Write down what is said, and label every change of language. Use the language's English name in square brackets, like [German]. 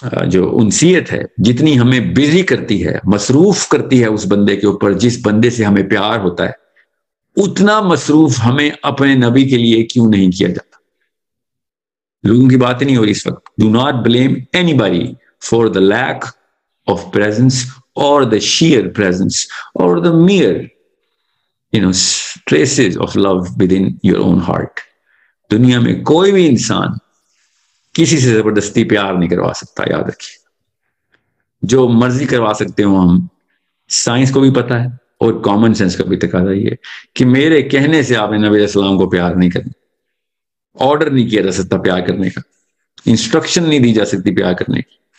[Urdu] جو انسیت ہے، جتنی ہمیں بزی کرتی ہے، مصروف کرتی ہے اس بندے کے اوپر جس بندے سے ہمیں پیار ہوتا ہے، اتنا مصروف ہمیں اپنے نبی کے لیے کیوں نہیں کیا جاتا؟ لوگوں کی بات نہیں ہو رہی اس وقت. [English] Do not blame anybody for the lack of presence or the sheer presence or the mere, traces of love within your own heart. [Urdu] دنیا میں کوئی بھی انسان کسی سے زبردستی پیار نہیں کروا سکتا، یاد رکھیے. جو مرضی کروا سکتے ہو ہم، سائنس کو بھی پتا ہے اور کامن سینس کا بھی تقاضا یہ ہے کہ میرے کہنے سے آپ نے نبی علیہ السلام کو پیار نہیں کرنا، آرڈر نہیں کیا جا سکتا پیار کرنے کا، انسٹرکشن نہیں دی جا سکتی پیار کرنے کی.